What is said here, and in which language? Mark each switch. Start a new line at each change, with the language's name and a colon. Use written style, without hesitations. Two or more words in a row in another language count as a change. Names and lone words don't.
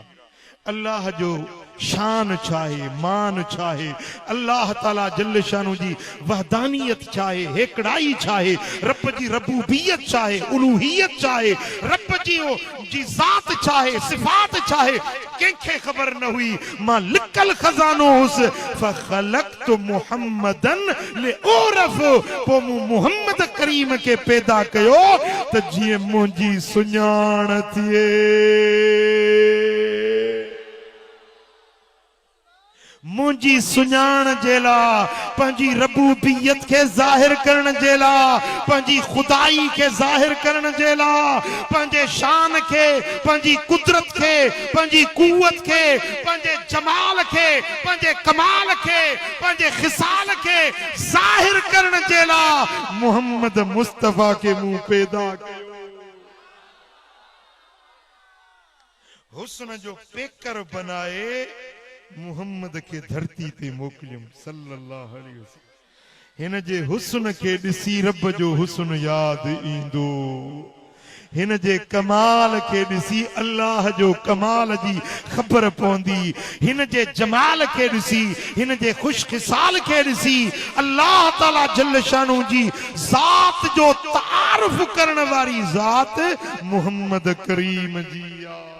Sindhi: अल्लाह जो शान चाहे मान चाहे अल्लाह ताला
Arabic: جل شأنه
Sindhi: जी वहदानियत चाहे हेकड़ाई चाहे रब जी रबूबियत चाहे उलूहियत चाहे रब जी जात चाहे सिफात चाहे कंखे खबर न हुई। मां लिकल खजानो हुस
Arabic: فخلقتُ محمداً ليُعرف
Sindhi: पो मुहम्मद करीम के पैदा कयो त जीअं मुंजी सुञाण थिए। मुंजी सुञाण जेला पंजी रबूबियत के जाहिर करण जेला पंजी खुदाई के जाहिर करण जेला पंजे शान के पंजी कुदरत के पंजी कुव्वत के पंजे जमाल के पंजे कमाल के पंजे खिसाल के जाहिर करण जेला मोहम्मद मुस्तफा के मुंह पैदा कयो। हुस्न जो पेकर बनाए मुहम्मद के धरती ते मोकलियम
Arabic: صلى الله عليه وسلم.
Sindhi: हिन जे हुस्न के ॾिसी रब जो हुस्न याद ईंदो। हिन जे कमाल के ॾिसी अल्लाह जो कमाल जी खबर पवंदी। हिन जे जमाल के ॾिसी हिन जे खुशखिसाल के ॾिसी अल्लाह ताला
Arabic: جل شأنه
Sindhi: जी जात जो तारुफ करण वारी जात मुहम्मद करीम जी आ।